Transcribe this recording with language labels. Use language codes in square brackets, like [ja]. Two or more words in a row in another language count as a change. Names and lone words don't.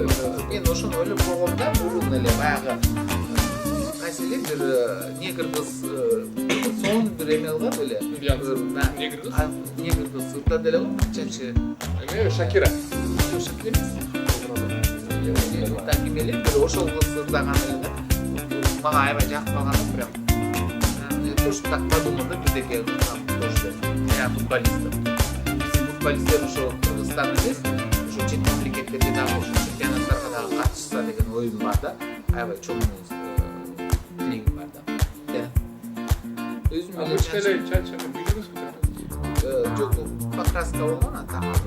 [ky] Мен ошону ойлоп койгомда мурун эле баягы кайсы эле бир негр кыз сонун бир эме кылган эле. Негр кыз? Негр кыз ырдады эле го канчанчы. Эме Шакира. Шакира эмес. Так эмеле бир ошол кыз ырдаган эле да. Мага аябай жакып калган прям. [ru] Тоже так подумал, [ky] да, бирдеке кылсам тоже. [ru] Я футболист. [ky] Биздин футболисттер ошо Кыргызстан эмес, ошо чет мамлекеттерде дагы ошо чемпионаттарга дагы катышса деген оюм бар да. Аябай чоң тилегим бар да. Өзүм эле чачаны билдиңизби? жок, покраска болгон ата.